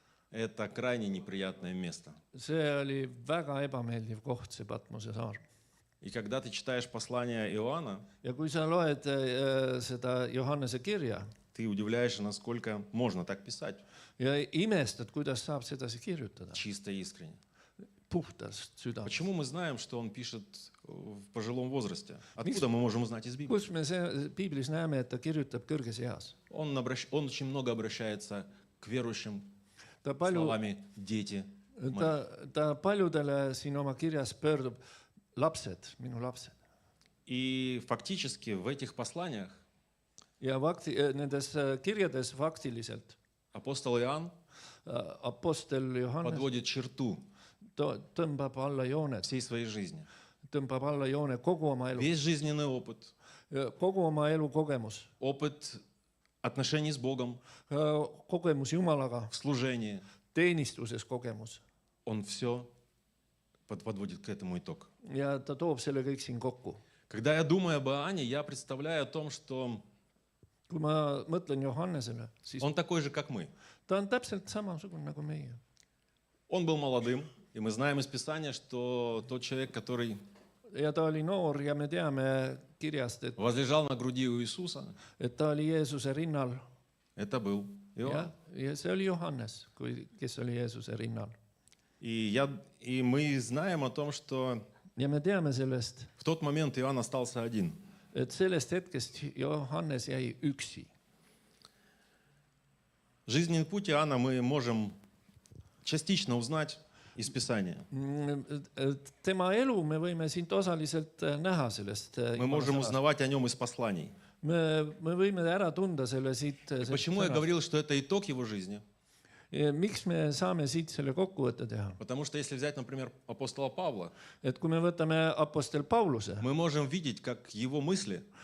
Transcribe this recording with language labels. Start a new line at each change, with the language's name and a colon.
Russian: это крайне неприятное место.
Estonian: See oli väga ebameeldiv koht, see Patmose saar.
Russian: И когда ты читаешь послание Иоанна,
Estonian: Ja kui sa loed seda Johannese kirja
Russian: ты удивляешься, насколько можно так писать,
Estonian: ja imestad, kuidas saab sedasi kirjutada
Russian: чисто и искренне.
Estonian: puhtast südamest.
Russian: Почему мы знаем, что он пишет в пожилом возрасте? Откуда мы можем узнать из Библии?
Estonian: Kus me piiblis näeme, et ta kirjutab kõrges eas?
Russian: Он очень много обращается к верующим
Estonian: Ta palju,
Russian: словами «дети».
Estonian: ta paljudele siin oma kirjas pöördub lapsed, minu lapsed.
Russian: И фактически в этих посланиях
Estonian: Ja nendes kirjades faktiliselt
Russian: апостол Иоанн
Estonian: apostel Johannes
Russian: подводит черту
Estonian: tõmbab alla joone,
Russian: всей своей жизни.
Estonian: tõmbab alla joone kogu oma elu,
Russian: Весь жизненный опыт,
Estonian: kogu oma elu kogemus,
Russian: опыт отношений с Богом,
Estonian: kogemus Jumalaga,
Russian: в служении,
Estonian: teenistuses kogemus.
Russian: он все подводит к этому итог.
Estonian: Ja ta toob selle kõik siin kokku.
Russian: Когда я думаю об Иоанне, я представляю о том, что
Estonian: Kui ma mõtlen Johannesele, siis
Russian: он такой же, как мы.
Estonian: ta on täpselt samasugune nagu meie.
Russian: Он был молодым, и мы знаем из Писания, что тот человек, который
Estonian: Ja ta oli noor ja me teame kirjast,
Russian: возлежал на груди у Иисуса,
Estonian: et ta oli Jeesuse rinnal.
Russian: это был Иоанн.
Estonian: Ja see oli Johannes, kes oli Jeesuse rinnal.
Russian: И мы знаем о том, что
Estonian: Ja me teame sellest,
Russian: в тот момент Иоанн остался один.
Estonian: et sellest hetkest Johannes jäi üksi.
Russian: Жизненный путь Иоанна мы можем частично узнать из Писания.
Estonian: Tema elu me võime siit osaliselt näha sellest.
Russian: Мы можем узнавать о нем из посланий.
Estonian: Me võime ära tunda selle siit.
Russian: Почему я говорил, что это итог его жизни?
Estonian: Miks me saame siit selle kokkuvõtte teha?
Russian: Потому что если взять, например, апостола Павла,
Estonian: Et kui me võtame apostel Pauluse,
Russian: мы можем видеть, как его мысли